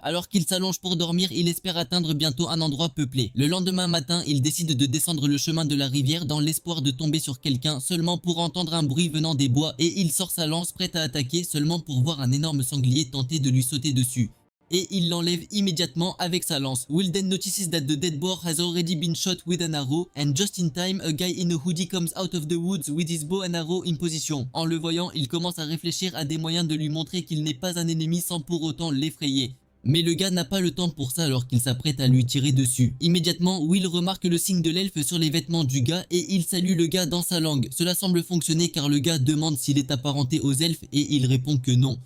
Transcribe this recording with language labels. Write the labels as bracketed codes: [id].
[fr] Alors qu'il s'allonge pour dormir, il espère atteindre bientôt un endroit peuplé. Le lendemain matin, il décide de descendre le chemin de la rivière dans l'espoir de tomber sur quelqu'un seulement pour entendre un bruit venant des bois et il sort sa lance prête à attaquer seulement pour voir un énorme sanglier tenter de lui sauter dessus. Et il l'enlève immédiatement avec sa lance. [en] Will then notices that the dead boar has already been shot with an arrow and just in time a guy in a hoodie comes out of the woods with his bow and arrow in position. [fr] En le voyant, il commence à réfléchir à des moyens de lui montrer qu'il n'est pas un ennemi sans pour autant l'effrayer. Mais le gars n'a pas le temps pour ça alors qu'il s'apprête à lui tirer dessus. Immédiatement, Will remarque le signe de l'elfe sur les vêtements du gars et il salue le gars dans sa langue. Cela semble fonctionner car le gars demande s'il est apparenté aux elfes et il répond que non.